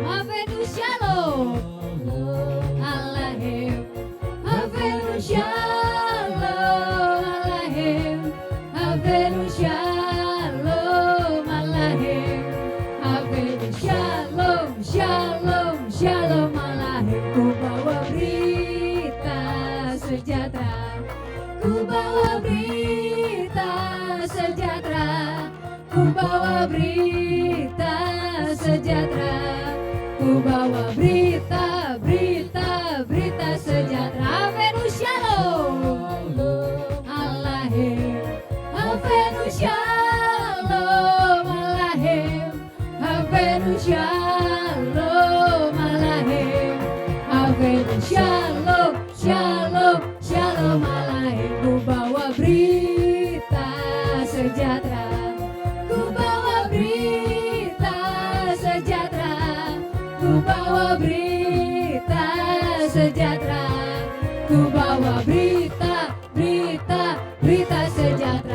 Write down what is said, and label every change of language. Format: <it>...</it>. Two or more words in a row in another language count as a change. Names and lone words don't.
<he>הבאנו שלום עליכם. הבאנו שלום עליכם. הבאנו שלום עליכם. הבאנו שלום, שלום, שלום עליכם.</he> <id>Ku bawa berita sejahtera. Ku bawa berita sejahtera. Ku bawa berita sejahtera. Ku bawa berita, berita, berita sejahtera.</id> <he>הבאנו שלום עליכם. הבאנו שלום עליכם. הבאנו שלום עליכם. הבאנו שלום, שלום, שלום עליכם.</he> <id>Ku bawa berita sejahtera. Ku bawa berita sejahtera. Ku bawa berita sejahtera. Ku bawa berita, berita, berita sejahtera.</id>